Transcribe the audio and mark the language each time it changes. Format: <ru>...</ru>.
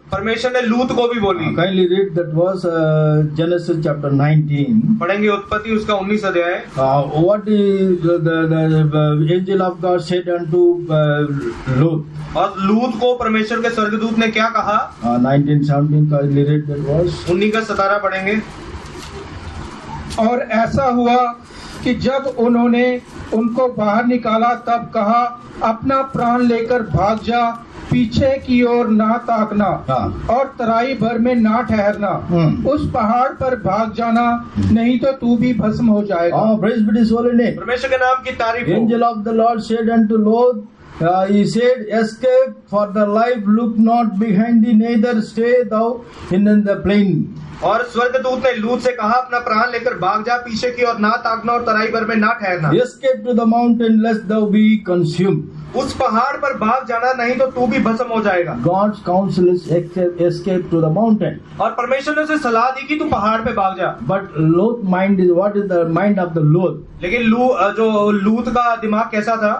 <hi>परमेश्वर ने लूत को भी बोली।</hi> <en>Kindly read that verse, Genesis chapter 19.</en> <hi>पढ़ेंगे उत्पत्ति उसका 19 अध्याय।</hi> <en>What is the angel of God said unto Lot?</en> <hi>और लूत को परमेश्वर के स्वर्गदूत ने क्या कहा?</hi> <en>19:17. Kindly read that verse.</en> <hi>19 का 17 पढ़ेंगे। और ऐसा हुआ कि जब उन्होंने उनको बाहर निकाला तब कहा, अपना प्राण लेकर भाग जा, पीछे की ओर ना ताकना और तराई भर में ना ठहरना। उस पहाड़ पर भाग जाना, नहीं तो तू भी भस्म हो जाएगा।</hi> <en>Praise be His holy name.</en> <hi>परमेश्वर के नाम की तारीफ हो।</hi> <en>Angel of the Lord said unto Lot, he said, escape for the life, look not behind thee, neither stay thou in the plain.</en> <hi>और स्वर्गदूत ने लूत से कहा, अपना प्राण लेकर भाग जा, पीछे की ओर ना ताकना और तराई भर में ना ठहरना।</hi> <en>Escape to the mountain lest thou be consumed.</en> <hi>उस पहाड़ पर भाग जाना, नहीं तो तू भी भस्म हो जाएगा।</hi> <en>God's counsel is escape to the mountain.</en> <hi>और परमेश्वर ने उसे सलाह दी कि तू पहाड़ पे भाग जा।</hi> <en>But Lot mind is, what is the mind of the Lot?</en> <hi>लेकिन जो लूत का दिमाग कैसा था?</hi>